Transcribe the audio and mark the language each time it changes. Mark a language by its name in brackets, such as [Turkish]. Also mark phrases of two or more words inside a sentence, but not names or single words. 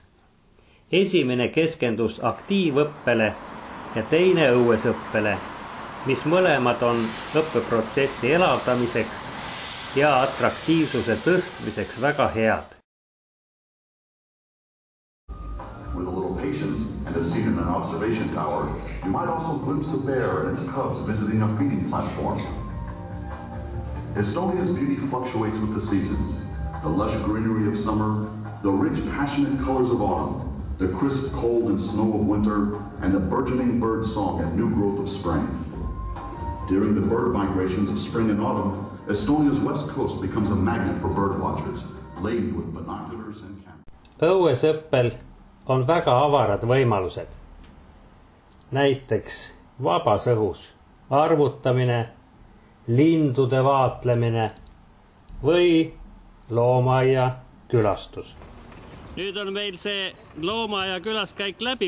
[Estonian] Esimene keskendus aktiivõppele ja teine õuesõppele, mis mõlemad on õppeprotsessi elavdamiseks ja atraktiivsuse tõstmiseks väga head. [English] With a little patience and a seat in an observation tower, you might also glimpse a bear and its cubs visiting a feeding platform. Estonia's beauty fluctuates with the seasons. The lush greenery of summer, the rich, passionate colors of autumn, the crisp cold and snow of winter, and the burgeoning bird song and new growth of spring. During the bird migrations of spring and autumn, Estonia's west coast becomes a magnet for bird watchers, laden with binoculars and cameras. [Estonian] Õuesõppel on väga avarad võimalused. Näiteks vabas õhus arvutamine, lindude vaatlemine või loomaaia külastus. Nüüd on meil see loomaaia külaskäik läbi.